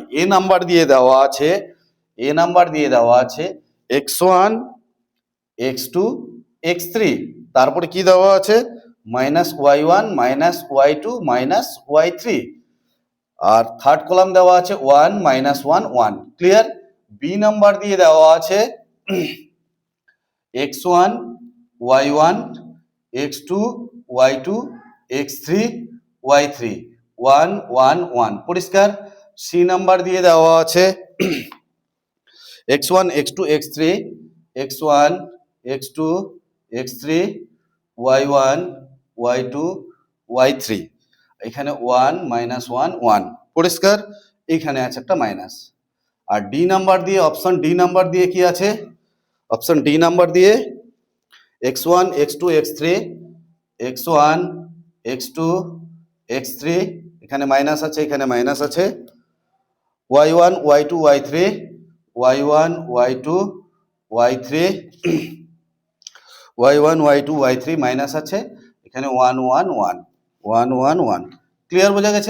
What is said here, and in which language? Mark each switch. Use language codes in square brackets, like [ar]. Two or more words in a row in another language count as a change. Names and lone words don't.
[bn] এ নাম্বার দিয়ে দেওয়া আছে, এ নাম্বার দিয়ে দেওয়া আছে x1 x2 x3, তারপরে কি দেওয়া আছে? মাইনাস y1 মাইনাস y2 মাইনাস y3, আর [en] third column [bn] দেওয়া আছে 1 মাইনাস 1 1। ক্লিয়ার? বি নাম্বার দিয়ে দেওয়া আছে x1 y1 x2 y2 x3 y3 1 1 1। পরিষ্কার? সি নাম্বার দিয়ে দেওয়া আছে x1 x2 x3 x1 x2 x3 y1 y2 y3, এখানে 1 মাইনাস 1 1। পরিষ্কার? এইখানে আছে একটা মাইনাস। আর ডি নাম্বার দিয়ে, অপশন ডি নাম্বার দিয়ে কি আছে? অপশন ডি নাম্বার দিয়ে x1 x2 x3 x1 x2 x3, এখানে মাইনাস আছে, এখানে মাইনাস আছে, y1 y2 y3 y1 y2 y3 y1 y2 y3 মাইনাস আছে, এখানে 1 1 1 1 1 1। ক্লিয়ার? বোঝা গেছে?